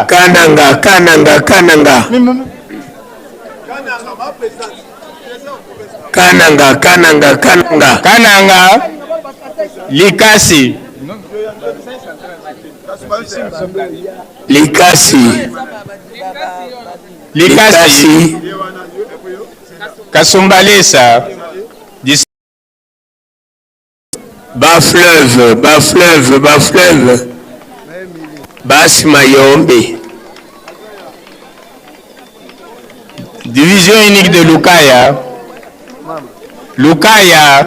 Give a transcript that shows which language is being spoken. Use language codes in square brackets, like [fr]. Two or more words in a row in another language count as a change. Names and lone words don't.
[fr] Kananga, Kananga, Kananga. Kananga, Kananga, Kananga. Kananga. Likasi. Likasi. Likasi. Kasumbalesa. Bas fleuve, bas fleuve, bas fleuve. Bas Mayombe. Division unique de Lukaya. Lukaya.